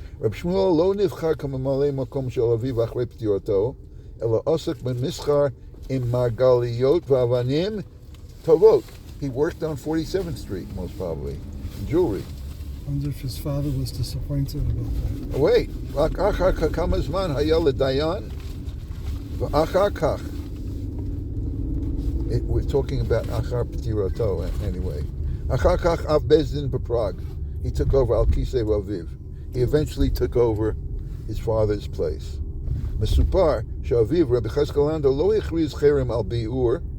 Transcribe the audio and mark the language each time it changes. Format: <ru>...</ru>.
<he>רב שמואל לא נבחר כממלא מקום של אביו אחרי פטירתו, אלא עוסק במסחר עם מרגליות ואבנים טובות.</he> <en>He worked on 47th Street, most probably, jewelry. I wonder if his father was disappointed about that. Wait,</en> <he>רק אחר כך כמה זמן היה לדיין, ואחר כך,</he> <en>we're talking about</en> <he>אחר פטירתו anyway. אחר כך אב בית דין בפראג.</he> <en>He took over</en> <he>על כיסא אביו.</he> <en>He eventually took over his father's place.</en> <he>מסופר שאביו, רבי יחזקאל לנדאו, לא הכריז חרם על ביאור.</he>